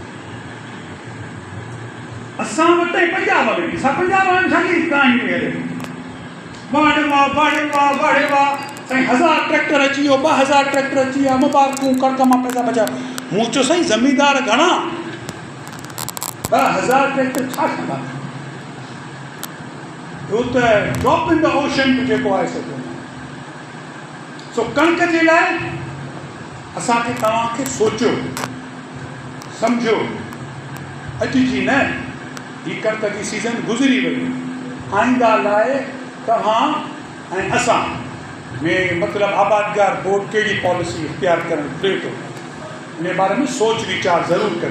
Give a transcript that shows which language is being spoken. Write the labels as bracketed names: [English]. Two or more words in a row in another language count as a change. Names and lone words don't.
[Sindhi] असां वटि पंजाब में पंजाब में छाजी कहाणी पई हले, बाड़े वाह साईं 1000 ट्रैक्टर अची वियो, 2000 ट्रैक्टर अची विया, मुबारकूं, कणिक मां पैसा बचा। मूं चयो साईं ज़मीनदार घणा, 2000 ट्रैक्टर छा कंदा, उहो त [English] drop in the ocean [Sindhi] जेको आहे सो कोन्हे। सो कणिक जे लाइ असांखे तव्हांखे सोचियो सम्झो, अॼु जी न, ही कणिक जी सीज़न गुज़री वई, आईंदा लाइ तव्हां ऐं असां में मतिलबु आबादगार बोर्ड कहिड़ी पॉलिसी इख्तियार करणु घुरे थो, इन बारे में सोच वीचार ज़रूरु करियो।